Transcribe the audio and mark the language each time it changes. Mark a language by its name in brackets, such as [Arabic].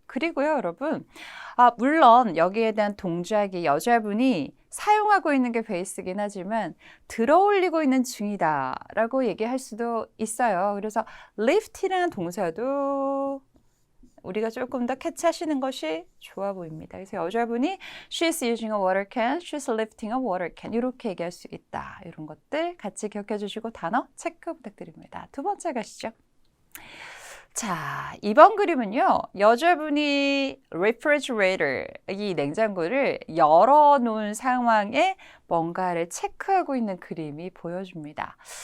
[Korean] 그리고요, 여러분. 물론 여기에 대한 동작이 여자분이 사용하고 있는 게 베이스긴 하지만 들어올리고 있는 중이다 라고 얘기할 수도 있어요. 그래서 lift이라는 동사도 우리가 조금 더 캐치하시는 것이 좋아 보입니다. 그래서 여자분이 [English] She's using a water can, she's lifting a water can [Korean] 이렇게 얘기할 수 있다. 이런 것들 같이 기억해 주시고 단어 체크 부탁드립니다. 두 번째 가시죠. 자, 이번 그림은요. 여자분이 refrigerator, 이 냉장고를 열어놓은 상황에 뭔가를 체크하고 있는 그림이 보여줍니다.